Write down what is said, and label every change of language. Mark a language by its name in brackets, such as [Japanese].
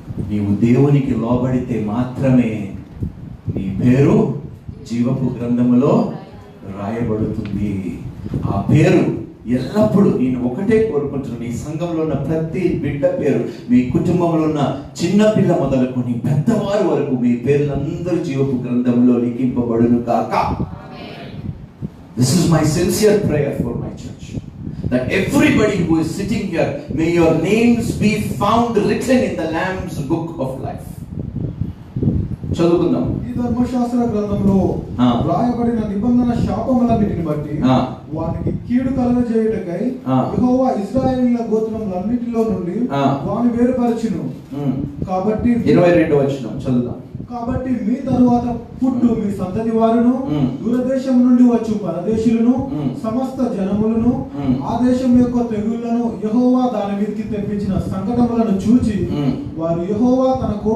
[Telugu] నీవు దేవునికి లోబడితే మాత్రమే నీ పేరు జీవపు గ్రంథములో రాయబడుతుంది. ఆ పేరు ఎల్లప్పుడూ నేను ఒకటే కోరుకుంటున్నాను, ఈ సంఘంలో ఉన్న ప్రతి బిడ్డ పేరు, మీ కుటుంబంలో ఉన్న చిన్న పిల్ల మొదలుకొని పెద్దవారి వరకు మీ పేర్లందరూ జీవపు గ్రంథంలో లిఖింపబడును కాక. [English] This is my sincere prayer for my church, that everybody who is sitting here, may your names be found written in the Lamb's book of life. [Telugu] చదువుకుందాం. ఈ ధర్మశాస్త్ర గ్రంథంలో రాయబడిన నిబంధన శాపములన్నిటిని బట్టి వానికి కీడు కలుగజేయుటకై యెహోవా ఇశ్రాయేలీయుల గోత్రములన్నిటిలో నుండి వాని వేరుపరచును. కాబట్టి 22వ వచనం చదువుదాం. కాబట్టి మీ తరువాత పుట్టు మీ సంతతి వారును దూరదేశం నుండి వచ్చు పరదేశులను సమస్త జనములను ఆ దేశం యొక్క తెగుళ్లను యెహోవా దాని మీదకి తెప్పించిన సంకటములను చూచి వారు యెహోవా తన